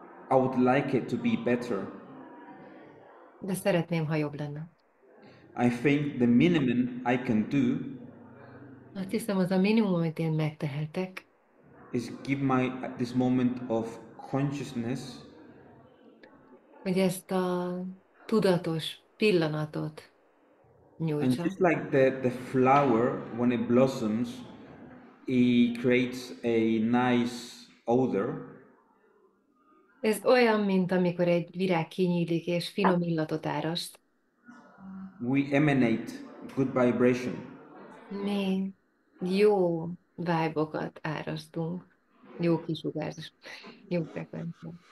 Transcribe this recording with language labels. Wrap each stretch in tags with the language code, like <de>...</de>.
<en>I would like it to be better.</en> <hu>de szeretném, ha jobb lenne.</hu> <en>I think the minimum I can do</en> <hu>Azt hiszem, az a minimum, amit én megtehetek,</hu> <en>is give this moment of consciousness</en> <hu>hogy ezt a tudatos pillanatot</hu> <en>and</en> <hu>nyújtsam.</hu> <en>just like the flower when it blossoms it creates a nice odor.</en> <hu>Ez olyan, mint amikor egy virág kinyílik és finom illatot áraszt.</hu> <en>We emanate good vibration.</en> <hu>Mi jó vibe-okat árasztunk, jó kisugárzás, jó frekvenciát.</hu>